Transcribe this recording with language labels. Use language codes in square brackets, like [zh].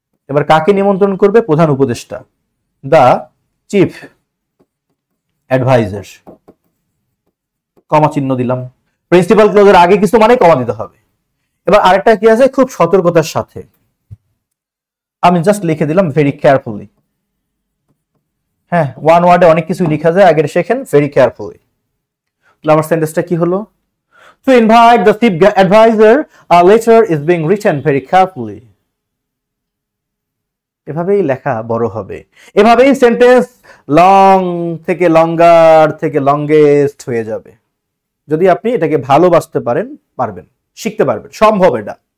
[bn] এবার কাকে নিমন্ত্রণ করবে? প্রধান উপদেষ্টা, [en] The chief adviser. [bn] কমা চিহ্ন দিলাম। প্রিন্সিপাল ক্লোজের আগে কিছু মানে কমা দিতে হবে। এবার আরেকটা কি আছে? খুব সতর্কতার সাথে। আমি জাস্ট লিখে দিলাম [en] Very carefully. [bn] হ্যাঁ, ওয়ান ওয়ার্ডে অনেক কিছু লেখা যায়, আগে শেখেন [en] Very carefully. [bn] তাহলে আমার সেন্টেন্সটা কি হলো? [en] To invite the chief advisor, a letter is being written very carefully. [bn] এভাবেই লেখা বড় হবে, এভাবেই সেন্টেন্স লং থেকে লঙ্গার থেকে লংগেস্ট হয়ে যাবে। যদি আপনি এটাকে ভালোবাসতে পারবেন, শিখতে পারবেন, সম্ভব এটা।